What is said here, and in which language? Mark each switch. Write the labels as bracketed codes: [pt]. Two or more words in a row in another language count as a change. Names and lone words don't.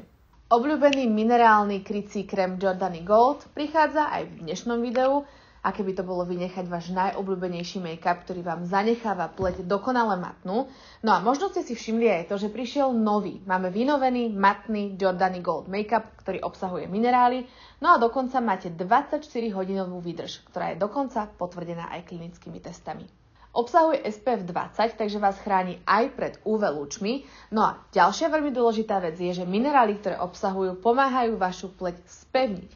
[sk] Obľúbený minerálny krycí krém Giordani Gold prichádza aj v dnešnom videu. Aké by to bolo vynechať váš najobľúbenejší make-up, ktorý vám zanecháva pleť dokonale matnú. No a možno ste si všimli aj to, že prišiel nový. Máme vynovený matný Giordani Gold make-up, ktorý obsahuje minerály. No a dokonca máte 24-hodinovú výdrž, ktorá je dokonca potvrdená aj klinickými testami. Obsahuje SPF 20, takže vás chráni aj pred UV lúčmi. No a ďalšia veľmi dôležitá vec je, že minerály, ktoré obsahujú, pomáhajú vašu pleť spevniť.